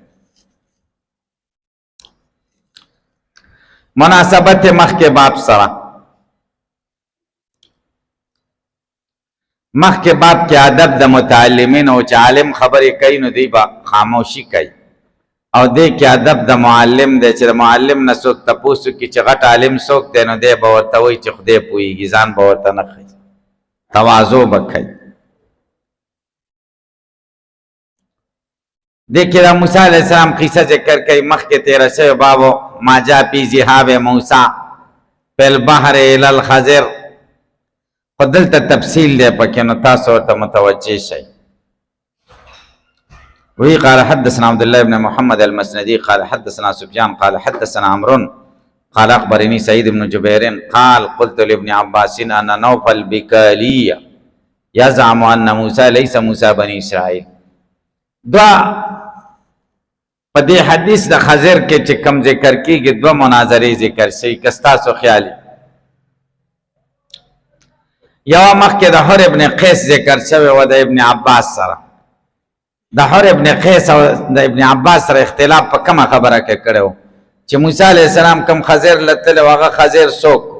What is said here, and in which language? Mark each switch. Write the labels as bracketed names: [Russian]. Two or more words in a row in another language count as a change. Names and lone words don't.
[Pashto] مناسبت مخکې باب سره، مخکې باب کې ادب د متعلمین او چې عالم خبرې کوي نو دی به خاموشي کوي، او دی کې ادب د معلم دی چې د معلم نه څوک تپوس وکړي چې غټ عالم څوک دی، نو دی به ورته وایي چې خدای پوهېږي، ځان به ورته نه ښیي، تواضع به کوي. دې کې د موسی [Arabic] علیه السلام [Pashto] قصه ذکر کوي، مخکې تېره شوې بابو [Arabic] ما جاء فی ذهاب موسی فی البحر الی الخضر، [Pashto] خو دلته تفصیل دی پکې، نو تاسو ورته متوجه شئ. [Arabic] وی قال حدثنا عبد الله بن محمد المسندي قال حدثنا سفيان قال حدثنا عمرو قال اخبرني سعيد بن جبير قال قلت لابن عباس ان نوفل بكالي يزعم ان موسى ليس موسى بني اسرائيل. [Pashto] دوا په دې حدیث د خضر کې چې کم ذکر کېږي دوه مناظرې ذکر شي، که ستاسو خیال یوه مخکې د حر ابن قیس ذکر شوی و د ابن عباس سره. د حر ابن قیس او د ابن عباس سره اختلاف په کومه خبره کې کړی و چې موسی [Arabic] علیه السلام [Pashto] کوم خضر له تللی و هغه خضر څوک و؟